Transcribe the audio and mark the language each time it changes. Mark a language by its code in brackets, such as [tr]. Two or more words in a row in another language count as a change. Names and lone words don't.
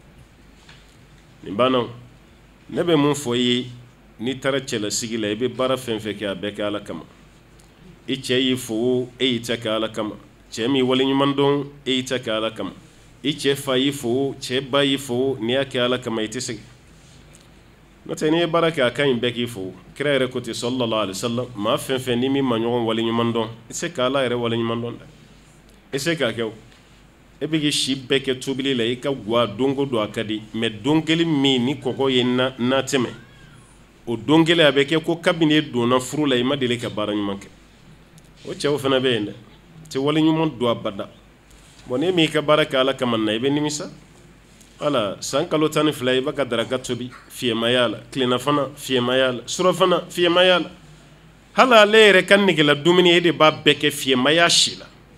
[bm] nin banna ne bɛ mun fɔ i ye n'i taara cɛlasigi la i bɛ baara fɛn fɛn kɛ a bɛɛ kɛ ala kama i cɛ y'i fo e y'i ta kɛ ala kama cɛ min waleɲuman dɔn e y'i ta kɛ ala kama i cɛ fa y'i fo cɛ ba y'i fo n'i y'a kɛ ala kama i tɛ segin n'o tɛ n'i ye baara kɛ a ka ɲi bɛɛ k'i fo kira yɛrɛ ko ten [ar] صلى الله عليه وسلم [bm] maa fɛn fɛn ni min ma ɲɔgɔn waleɲuman dɔn i se ka ala yɛrɛ waleɲuman dɔn dɛ i se k'a kɛ o e bɛ k'i si bɛɛ kɛ tobili la i ka guwa don o don a ka di mɛ don kelen min ni kɔgɔ ye na tɛmɛ o don kelen a bɛ kɛ ko kabini e donna furu la i ma deli ka baara ɲuman kɛ o cɛw fana bɛ yen dɛ tɛ waleɲuman don abada bon ne m'i ka baara kɛ ala kama na i bɛ nimisa ala san kalo 12 i b'a ka daraka tobi fiyɛmaya la tilennafana fiyɛmaya la surafana fiyɛmaya la hali ale yɛrɛ ka negela dumuni e de b'a bɛɛ kɛ fiyɛmaya si la